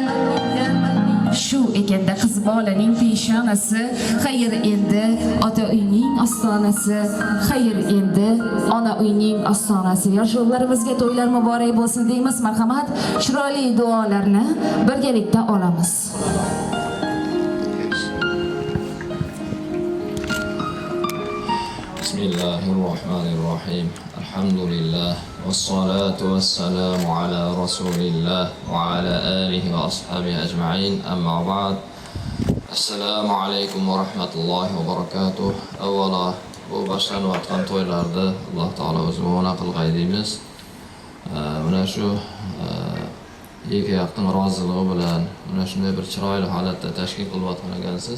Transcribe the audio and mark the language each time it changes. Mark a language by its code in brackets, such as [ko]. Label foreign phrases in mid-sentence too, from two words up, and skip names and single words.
[uz] Shu ekanda qiz bolaning peshonasi, xayr endi ota uyning ostonasi, xayr endi ona uyning ostonasi. Yoshlarımizga to'ylar muborak bo'lsin deymiz. Marhamat, chiroyli duolarni birgalikda olamiz. [ar] Bismillahirrahmanirrahim. Alhamdulillah. والصلاة والسلام على رسول الله وعلى آله وأصحابه أجمعين. أما بعد. السلام عليكم ورحمة الله وبركاته. [uz] Avvalo bu boshlanayotgan to'ylarda [ar] الله تعالى [uz] o'zi ma'no qilg'ay deymiz. Mana shu ikki yoqning roziligi bilan mana shunday bir chiroyli holatda tashkil qilayotgan ekansiz.